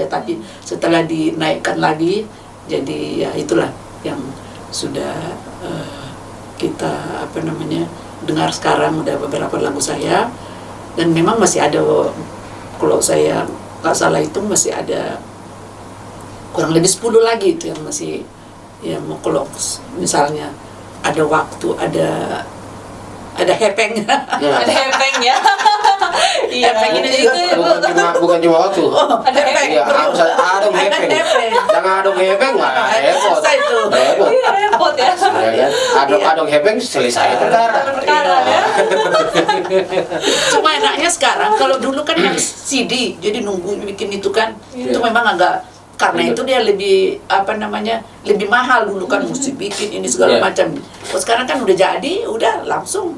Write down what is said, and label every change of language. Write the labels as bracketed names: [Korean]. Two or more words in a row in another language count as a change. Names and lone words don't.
[Indonesian] Tapi setelah dinaikkan lagi, jadi ya itulah yang sudah kita apa namanya dengar sekarang, udah beberapa lagu saya, dan memang masih ada, kalau saya nggak salah itu masih ada kurang lebih 10 lagi itu yang masih ya mau, kalau misalnya ada waktu, ada hepeng. Nah, Ada hepeng ya. Iya. Hepeng ini itu bukan cuma waktu. ada hepeng. Iya, harus [Batak Toba] adong hepeng. [Indonesian] Hepeng. Jangan [Batak Toba] adong hepeng, [Indonesian] wah repot. Susah itu. Repot. Iya, repot ya. Ya kan? [Batak Toba] Adong hepeng [Indonesian] selesai perkara. Perkara ya. Cuma enaknya sekarang, kalau dulu kan harus CD, jadi nunggu bikin itu kan, Iya. itu memang agak, karena itu dia lebih apa namanya, lebih mahal dulu kan, mesti bikin ini segala Iya. macam. Kalau sekarang kan udah jadi, udah langsung